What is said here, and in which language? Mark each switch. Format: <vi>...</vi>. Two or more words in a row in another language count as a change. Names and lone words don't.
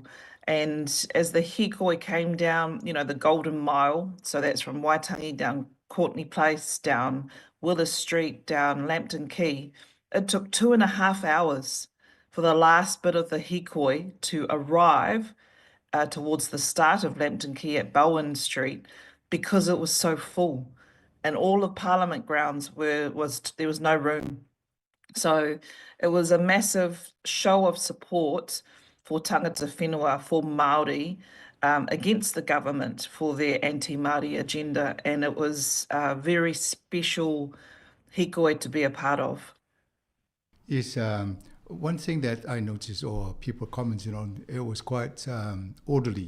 <en>And as the Hikoi came down, you know, the Golden Mile, so that's from Waitangi down Courtney Place, down Willis Street, down Lambton Quay, it took 2.5 hours for the last bit of the Hikoi to arrive towards the start of Lambton Quay at Bowen Street because it was so full, and all of Parliament grounds there was no room. So it was a massive show of support for</en> <mi>tangata whenua,</mi> <en>for Māori, against the government for their anti-Māori agenda, and it was a very special hikoi to be a part of. Yes, one thing that I noticed, or people commented on, it was quite orderly.</en>